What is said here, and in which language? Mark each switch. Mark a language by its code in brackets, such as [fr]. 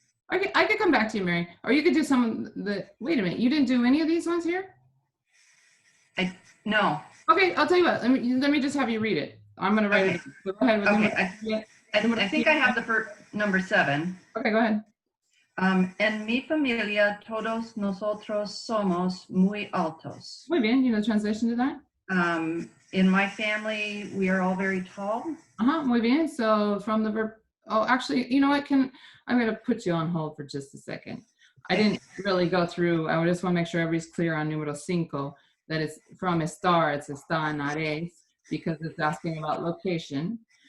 [en] I could come back to you, Mary. Or you could do some of the, wait a minute, you didn't do any of these ones here? no. Okay, I'll tell you what, let me just have you read it. I'm gonna write it. Go ahead with Okay, I think I have the first, number 7. Okay, go ahead. [es] En mi familia, todos nosotros somos muy altos. Muy bien, [en] you know the translation to that? In my family, we are all very tall. [es] Muy bien, [en] so from the verb, oh, actually, you know what, I'm gonna put you on hold for just a second. I didn't really go through, I just wanna make sure everybody's clear on numero 5, that it's from estar, it's [es] está en ares, [en] because it's asking about location.